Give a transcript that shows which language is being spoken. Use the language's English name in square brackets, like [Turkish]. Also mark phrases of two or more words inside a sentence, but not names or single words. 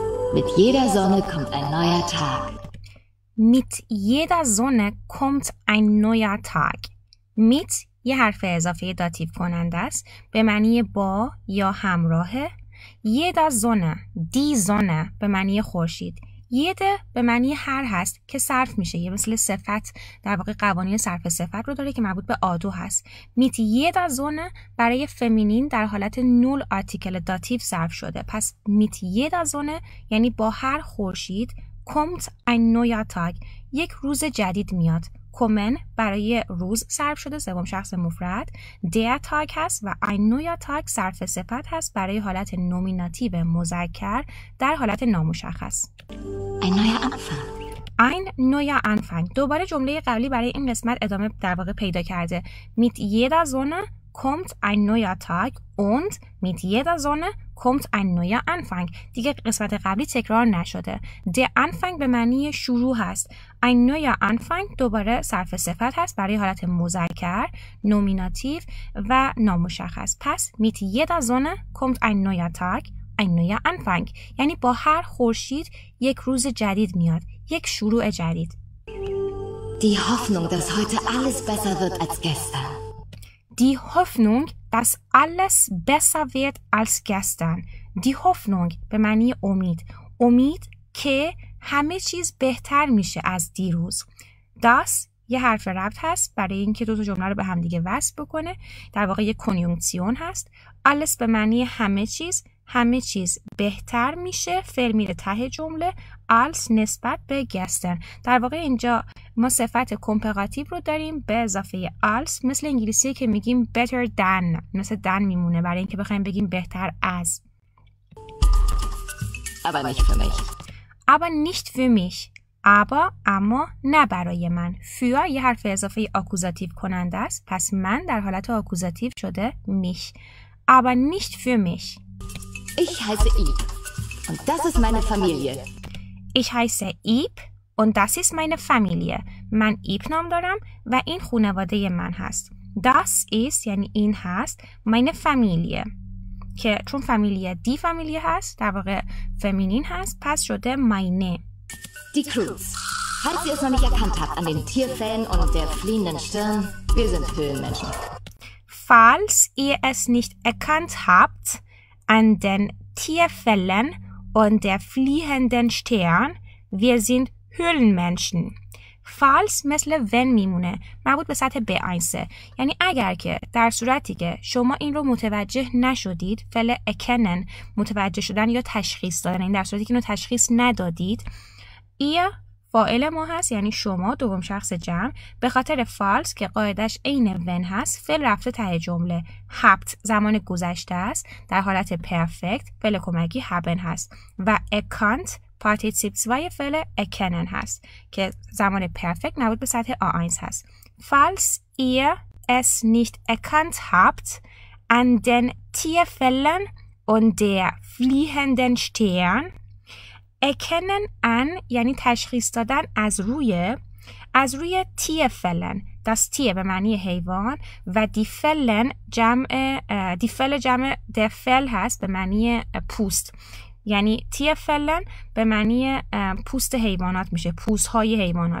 [German] Mit jeder Sonne kommt ein neuer Tag. Mit jeder Sonne kommt ein neuer Tag. [Persian] Mit یه حرف اضافه داتیو کننده است به معنی با یا همراهه. [German] jeder Sonne، die Sonne [Persian] به معنی خورشید. jede به معنی هر هست که صرف میشه، یه مثل صفت در واقع قوانین صرف صفت رو داره که مربوط به آدو هست. [German] mit jeder Sonne [Persian] برای فمینین در حالت نول آرتیکل داتیو صرف شده، پس [German] mit jeder Sonne [Persian] یعنی با هر خورشید. [German] kommt ein neuer Tag [Persian] یک روز جدید میاد. kommen برای روز صرف شده سوم شخص مفرد. [German] der Tag [Persian] هست و [German] ein neuer Tag [Persian] صرف صفت هست برای حالت نومیناتیو مذکر در حالت نامشخص. [German] Ein neuer Anfang. ein neuer Anfang. [Persian] دوباره جمله قبلی برای این قسمت ادامه در واقع پیدا کرده. [German] mit jeder Sonne kommt ein neuer Tag und mit jeder Sonne kommt ein neuer Anfang. [Persian] دیگه قسمت قبلی تکرار نشده. der Anfang به معنی شروع هست. [German] ein neuer Anfang [Persian] دوباره صرف صفت هست برای حالت مذکر، نومیناتیو و نامشخص. [German] پس mit jeder Sonne kommt ein neuer Tag, ein neuer Anfang. [Persian] یعنی با هر خورشید یک روز جدید میاد، یک شروع جدید. [German] Die Hoffnung, dass heute alles besser wird als gestern. Die Hoffnung, dass alles besser wird als gestern. Die Hoffnung [Persian] به معنی امید. امید که همه چیز بهتر میشه از دیروز. Das یه حرف ربط هست برای اینکه دو تا جمله رو به هم دیگه وصل بکنه. در واقع یه کنیونکسیون هست. alles به معنی همه چیز بهتر میشه، فعل میره ته جمله، als نسبت به گستن. در واقع اینجا ما صفت کمپراتیو رو داریم به اضافه als، مثل انگلیسی که میگیم [English] better than، [Persian] مثل than میمونه برای اینکه بخوایم بگیم بهتر از. [German] Aber nicht für mich. aber nicht für mich. [Persian] اما نه برای من. für یه حرف اضافه آکوزاتیو کننده است، پس من در حالت آکوزاتیو شده mich. [German] aber nicht für mich. Ich heiße Ib und das ist meine Familie. Ich heiße Ib und das ist meine Familie. [Persian] من ایب نام دارم و این خانواده من هست. [German] Das ist [Persian] یعنی این هست [German] meine Familie [Persian] که چون فامیلیه [German] die Familie [Persian] هست در واقع فمینین هست، پس شده meine. [German] Die Crews. Falls ihr es noch nicht erkannt habt an den Tierfällen und der fliehenden Stirn, wir sind Höhlenmenschen. Falls ihr es nicht erkannt habt an den Tierfällen und der fliehenden Stern, wir sind Höhlenmenschen. [Persian] falls مثل when میمونه، مربوط به سطح B1، یعنی اگر که در صورتی که شما این رو متوجه نشدید، فعل erkennen متوجه شدن یا تشخیص دادن، این در صورتی که اینو تشخیص ندادید، ihr فاعل ما هست یعنی شما دوم شخص جمع، به خاطر false که قاعدش عین when هست فعل رفته ته جمله. habt زمان گذشته است در حالت پرفکت، فعل کمکی haben هست و erkannt پارتیسیپ 2 فعل erkennen هست که زمان پرفکت مربوط به سطح A1 هست. [German] falls ihr es nicht erkannt habt an den Tierfällen und der fliehenden Stern. erkennen an [Persian] یعنی تشخیص دادن از روی Tierfällen. [German] das Tier [Persian] به معنی حیوان و [German] die Fellen [Persian] جمع [German] der Fell [Persian] هست به معنی پوست، یعنی Tierfällen به معنی پوست حیوانات میشه، پوست‌های حیوانات.